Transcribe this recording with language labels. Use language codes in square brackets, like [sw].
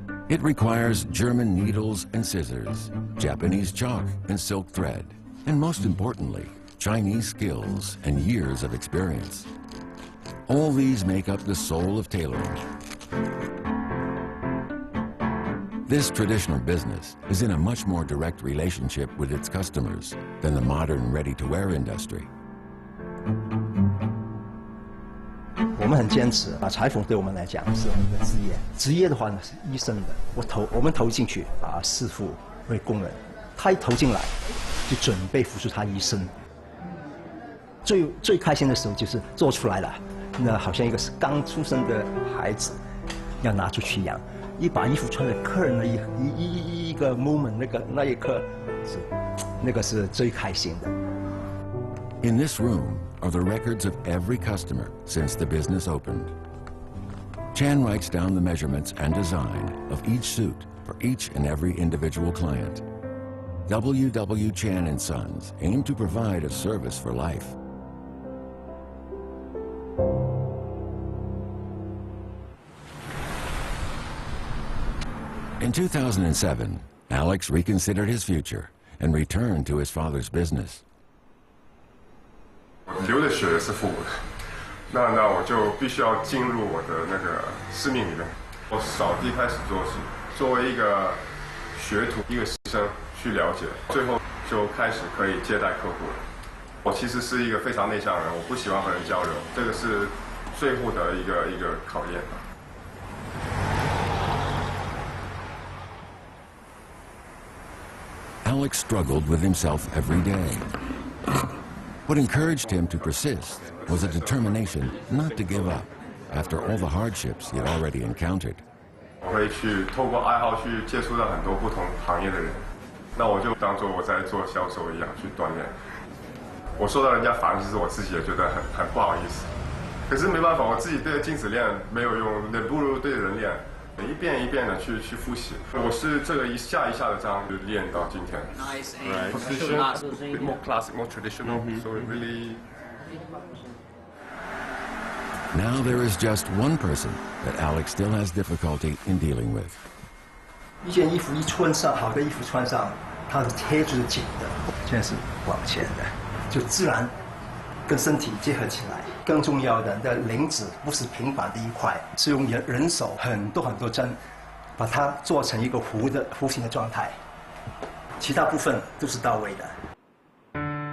[en] It requires German needles and scissors, Japanese chalk and silk thread, and most importantly, Chinese skills and years of experience. All these make up the soul of tailoring. This traditional business is in a much more direct relationship with its customers than the modern ready-to-wear industry. [zh] 我们很坚持啊，裁缝对我们来讲是一个职业。职业的话呢是一生的，我们投进去啊，师傅为工人，他一投进来就准备付出他一生。最开心的时候就是做出来了，那好像一个是刚出生的孩子，要拿出去养。一把衣服穿在客人的一个 [en] moment， [zh] 那一刻那个是最开心的。 [en] In this room are the records of every customer since the business opened. Chan writes down the measurements and design of each suit for each and every individual client. W.W. Chan & Sons aim to provide a service for life. In 2007, Alex reconsidered his future and returned to his father's business. [zh] 流的血是父母的，那我就必须要进入我的那个使命里面。我扫地开始做起，作为一个学徒、一个师生去了解，最后就开始可以接待客户了。我其实是一个非常内向的人，我不喜欢和人交流，这个是最后的一个考验。 [en] Alex struggled with himself every day. What encouraged him to persist was a determination not to give up after all the hardships he had already encountered. [zh] 我会去透过爱好去接触到很多不同行业的人，那我就当做我在做销售一样去锻炼。我受到人家烦，其实我自己也觉得很不好意思。可是没办法，我自己对着镜子练没有用，那不如对着人练，一遍一遍的去复习。我是这个一下一下的这样练到今天。 [en] Right. Position, a bit more classic, more traditional. So it really. Now there is just one person that Alex still has difficulty in dealing with. [zh] 一件衣服一穿上，好的衣服穿上，它是贴住紧的，现在是往前的，就自然跟身体结合起来。更重要的，那领子不是平板的一块，是用人手很多针，把它做成一个弧形的状态，其他部分都是到位的。